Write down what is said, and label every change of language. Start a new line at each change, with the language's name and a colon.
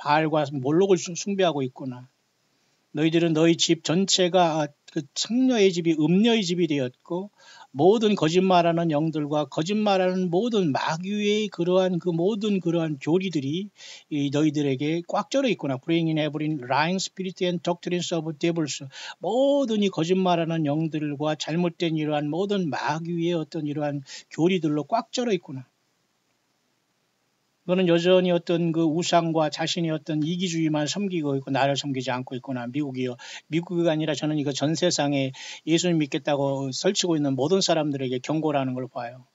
Korean: 바알과 몰록을 숭배하고 있구나. 너희들은 너희 집 전체가 창녀의 집이 음녀의 집이 되었고 모든 거짓말하는 영들과 거짓말하는 모든 마귀의 모든 그러한 교리들이 너희들에게 꽉 쩔어 있구나.
English: Bringing every lying spirit and doctrines of devils.
Korean: 모든 이 거짓말하는 영들과 잘못된 이러한 모든 마귀의 어떤 이러한 교리들로 꽉 쩔어 있구나. 너는 여전히 어떤 우상과 자신의 어떤 이기주의만 섬기고 있고 나를 섬기지 않고 있구나. 미국이 아니라 저는 이거 전 세상에 예수님 믿겠다고 설치고 있는 모든 사람들에게 경고라는 걸 봐요.